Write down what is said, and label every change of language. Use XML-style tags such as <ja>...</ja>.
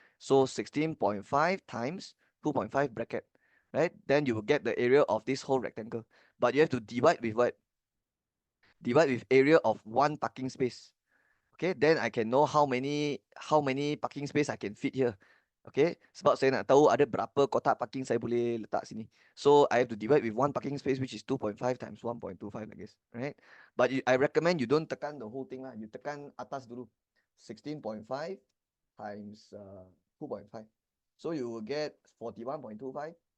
<en>So 16.5 times 2.5 bracket, right? Then you will get the area of this whole rectangle. But you have to divide with what? Divide with area of one parking space. Okay, then I can know how many parking space I can fit here.</en> <ms>Okay, sebab saya nak tahu ada berapa kotak parking saya boleh letak sini.</ms> <en>So I have to divide with one parking space, which is 2.5 times 1.25, I guess, right? But I recommend you don't tekan the whole thing lah. You tekan atas dulu. 16.5 times 2.5. So you will get 41.25.</en>